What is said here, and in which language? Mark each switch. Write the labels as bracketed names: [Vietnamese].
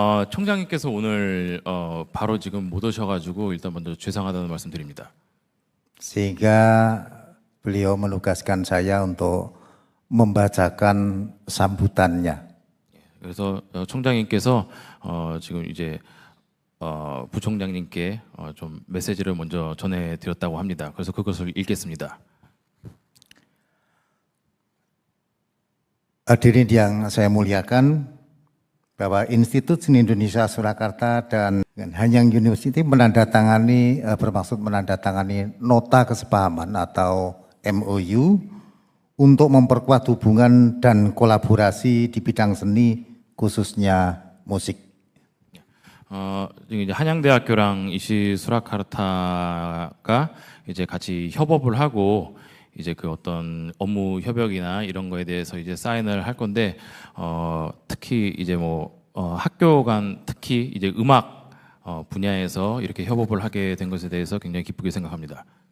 [Korean] 총장님께서 오늘 바로 지금 못 오셔가지고 일단 먼저 죄송하다는 말씀드립니다. [Indonesian] Sehingga beliau menugaskan saya untuk membacakan sambutannya. [Korean] 그래서 총장님께서 지금 이제 부총장님께 좀 메시지를 먼저 전해드렸다고 합니다. 그래서 그것을 읽겠습니다. [Indonesian] Hadirin yang saya muliakan, bahwa Institut Seni Indonesia Surakarta dan Hanyang University bermaksud menandatangani nota kesepahaman atau MOU untuk memperkuat hubungan dan kolaborasi di bidang seni khususnya musik. [Korean] 지금 이제 한양대학교랑 이시 수라카르타가 이제 같이 협업을 하고 이제 그 어떤 업무 협약이나 이런 거에 대해서 이제 사인을 할 건데 특히 이제 뭐 학교 간 특히 이제 음악 분야에서 이렇게 협업을 하게 된 것에 대해서 굉장히 기쁘게 생각합니다.